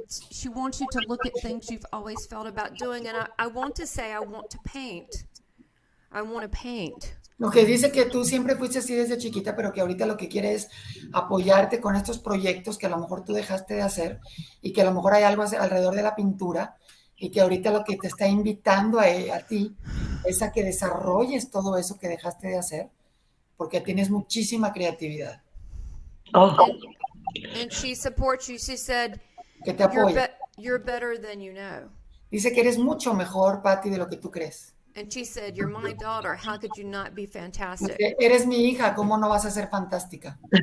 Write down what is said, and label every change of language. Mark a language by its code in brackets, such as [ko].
[en] She wants you to look at things you've always felt about doing, and I want to say I want to paint. I want to paint. [es] Lo que dice que tú siempre fuiste así desde chiquita, pero que ahorita lo que quiere es apoyarte con estos proyectos que a lo mejor tú dejaste de hacer y que a lo mejor hay algo alrededor de la pintura y que ahorita lo que te está invitando a ti es a que desarrolles todo eso que dejaste de hacer porque tienes muchísima creatividad. [en] Oh, And she supports you. She said, [es] Que te apoya. [en] you're better than you know. [es] Dice que eres mucho mejor, Patti, de lo que tú crees. [en] And she said, you're my daughter. How could you not be fantastic? [es] Dice, eres mi hija, ¿cómo no vas a ser fantástica?